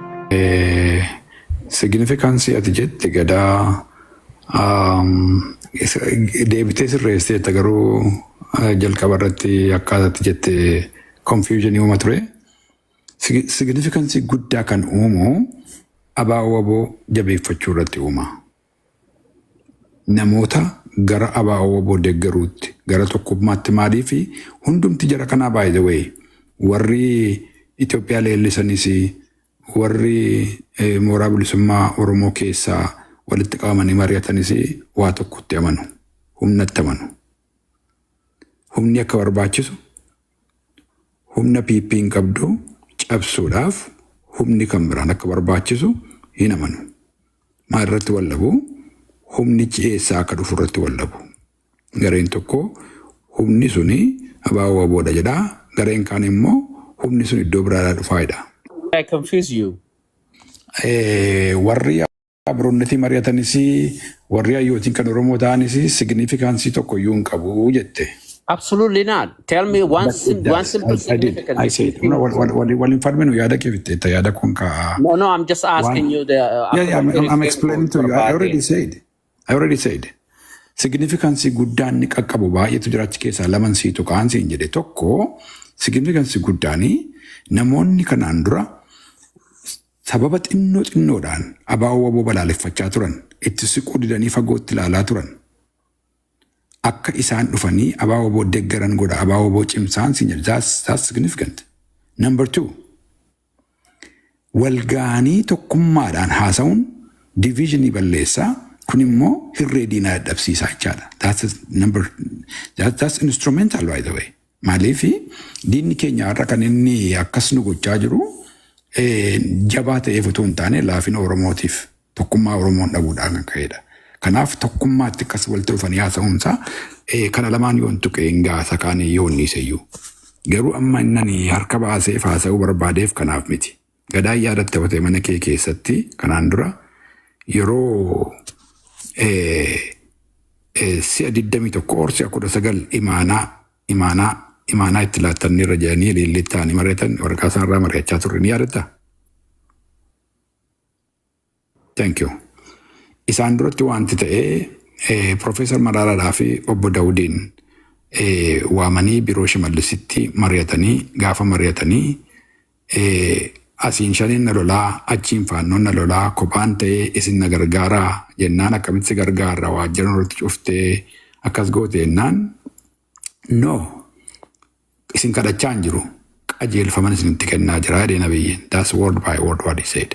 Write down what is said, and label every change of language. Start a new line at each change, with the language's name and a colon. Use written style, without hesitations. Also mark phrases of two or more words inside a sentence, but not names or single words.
Oromo: significance ati jette gadaa deebitee sirreessee garuu jalqaba irratti akkaataatti jette confusion uuma ture. Significance guddaa kan uumu abaa'oo waboo jabeeffachuu irratti uuma. Namoota gara abaa'oo waboo deeggaruutti gara tokkummaatti maalii fi hundumti jara kanaa
English: by the way
Oromo: warri Itoophiyaa leellisanis warri mooraa bilisummaa Oromoo keessaa walitti qabamanii mari'atanis waa tokkotti amanu, humnatti amanu. Humni akka barbaachisu, humna PP'n qabdu cabsuudhaaf humni kan biraan akka barbaachisu hin amanu. Maal irratti wallabu? Humnichi eessaa akka dhufu irratti wallabu. Gareen tokko humni suni abaa'oo waboodha jedha. Gareen kaan immoo humni sun iddoo biraadhaa dhufaayidha.
English: I confuse you.
Oromo: Warri abroonnati mari'atanis warri hayyootiin kan Oromoo ta'anis significance tokko iyyuu hin qabu jette.
English: Absolutely not. Tell me one simple significance. I said, well, in fact, when you No, I'm just asking you the... I'm explaining to you. I already said.
Oromo: Significance guddaan ni qaqqabu baay'eetu jiraachi keessaa laman siitu kaansi hin jedhe tokko significance guddaanii namoonni kanaan dura sababa xinnoodhaan abaa'oo waboo balaaleffachaa turan itti siquu didanii fagootti ilaalaa turan. Akka isaan dhufanii abaa'oo waboo deeggaran godha abaa'oo waboo cimsaan siin jedhe
English: that's significant.
Oromo: Number 2 walgaanii tokkummaadhaan haasa'uun divisionii balleessaa kun immoo hirree diinaa dadhabsiisaa jechaadha.
English: That's instrumental by the way.
Oromo: Maaliif diinni keenya har'a kan inni akkas nu gochaa jiru jabaa ta'eef otoo hin taane laafina Oromootiif tokkummaa Oromoon dhabuudhaan kan ka'edha. Kanaaf tokkummaatti akkas walitti dhufanii haasa'uunsaa kana lamaan yoon tuqe hin gaasa kaanii yoon niiseyyuu. Garuu amma innani harka baaseef haasa'uu barbaadeef kanaaf miti. Gadaan yaadatte ta'e mana kee keessatti kanaan dura yeroo si'a 21 or si'a 19 imaanaa itti laattanni irra jedhanii leellittaanii mari'atan waraqaa isaanirraa mari'achaa turre ni yaadatta?
English: Thank you.
Oromo: Isaan duratti wanti ta'ee Profeesar Maraaraadhaa fi Obbo Daawudiin waamanii biroo Shimallisitti mari'atanii gaafa mari'atanii asiin shaniin na lolaa achiin faannoon na lolaa kophaan ta'ee isin na gargaaraa jennaan akkamitti gargaarra waajjira irratti cuftee akkas goote jennaan no isin kadhachaa hin jiru qajeelfaman isinitti kennaa jira jedhee nabiyyiin
English: that's word by word what he said.